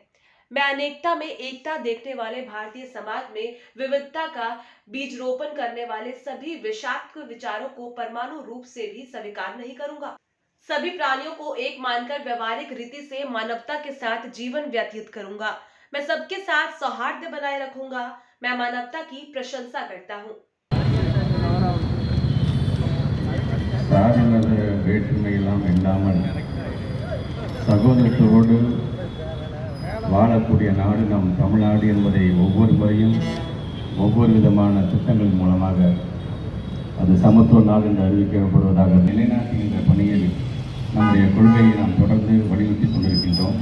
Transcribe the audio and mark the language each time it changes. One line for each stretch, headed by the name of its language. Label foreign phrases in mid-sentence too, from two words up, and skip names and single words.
Hindi: मैं अनेकता में एकता देखने वाले भारतीय समाज में विविधता का बीज रोपण करने वाले सभी विषाक्त विचारों को परमाणु रूप से भी स्वीकार नहीं करूंगा। सभी प्राणियों को एक मानकर व्यवहारिक रीति से मानवता के साथ जीवन व्यतीत करूंगा। मैं सबके साथ सौहार्द बनाए रखूंगा। मैं मानवता की प्रशंसा करता हूं।
Tamil: சகோதரத்தோடு வாழக்கூடிய நாடு நம் தமிழ்நாடு என்பதை ஒவ்வொரு முறையும் ஒவ்வொரு விதமான திட்டங்கள் மூலமாக அது சமத்துவ நாடு என்று அறிவிக்கப்படுவதாக நிலைநாட்டுகின்ற பணியில் நம்முடைய கொள்கையை நாம் தொடர்ந்து வலியுறுத்தி கொண்டிருக்கின்றோம்.